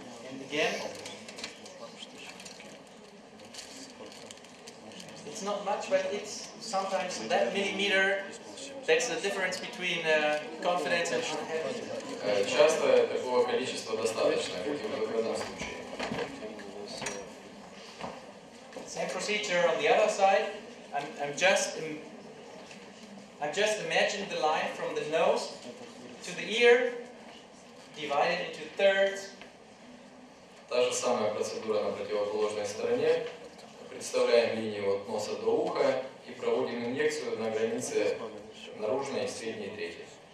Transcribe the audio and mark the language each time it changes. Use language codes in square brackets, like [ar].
[en] And again, it's not much, but it's sometimes that millimeter. That's the difference between confidence and unhappiness. [ru] Часто такого количества достаточно, как и в этом случае. [en] Same procedure on the other side. I'm just imagining the line from the nose to the ear, divided into thirds. [ru] Та же самая процедура на противоположной стороне. Представляем линию от носа до уха и проводим инъекцию на границе наружной и средней трети.